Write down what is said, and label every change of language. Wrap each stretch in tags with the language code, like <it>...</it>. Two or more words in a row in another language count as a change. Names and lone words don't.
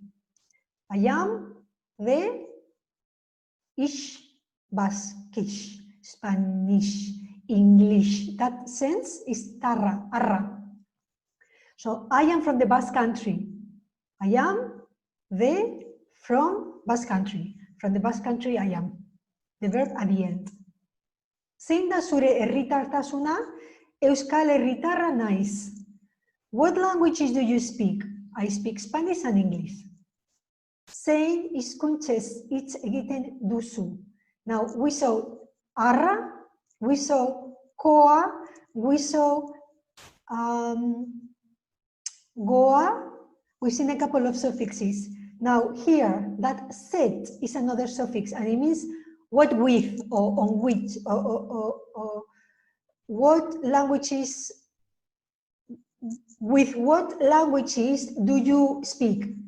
<en>I am the ish, Basquish, Spanish, English. That sense is tarra, arra. So I am from the Basque country. I am the from Basque country. From the Basque country I am. The verb at the end.</en> <eu>Zein da zure herritartasuna? Euskal Herritarra naiz.</eu> <en>What languages do you speak? I speak Spanish and English.</en> <eu>Zein hizkuntzez hitz egiten duzu.</eu> <en>Now, we saw arra, we saw koa, we saw goa. We've seen a couple of suffixes. Now here, that set is another suffix, and it means what with, or on which, or what languages, with what languages do you speak?</en>